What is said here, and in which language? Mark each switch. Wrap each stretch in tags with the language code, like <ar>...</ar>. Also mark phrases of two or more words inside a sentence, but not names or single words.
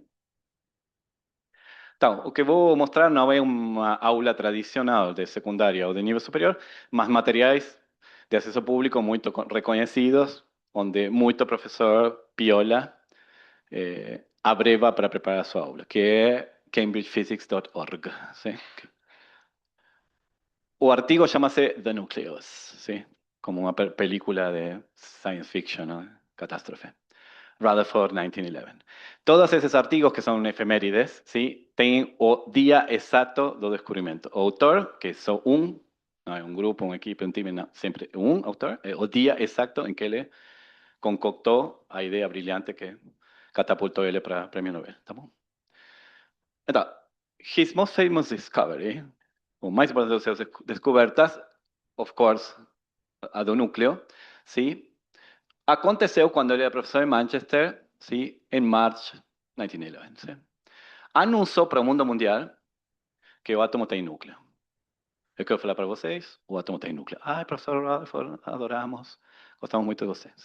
<pt>Então, o que vou mostrar não é uma aula tradicional de secundária ou de nível superior, mas materiais de acesso público muito reconhecidos, onde muito professor piola abreva para preparar a sua aula, que é cambridgephysics.org. ¿Sí? O artigo chama-se The Nucleus, ¿sí? Como uma película de</pt> <en>science fiction,</en> <pt>¿no? Catástrofe. Rutherford 1911.</pt> <es>Todos esos artigos que son efemérides, ¿sí? Tienen o día exacto</es> <pt>do descubrimento. O autor,</pt> <es>que es no es un grupo, un equipo, un time, no, siempre un autor,</es> <pt>o día exacto en que le concoctou a idea brilhante que catapultou ele para o Prêmio Nobel, tá bom? Então,</pt> <en>his most famous discovery,</en> <pt>o mais importante das suas descobertas,</pt> <en>of course,</en> <pt>a do núcleo, sim, aconteceu quando ele era professor em Manchester, sim, em março de 1911. Sim. Anunciou para o mundo mundial que o átomo tem núcleo. Eu quero falar para vocês, o átomo tem núcleo. Ai, professor Rutherford, adoramos, gostamos muito de você.</pt>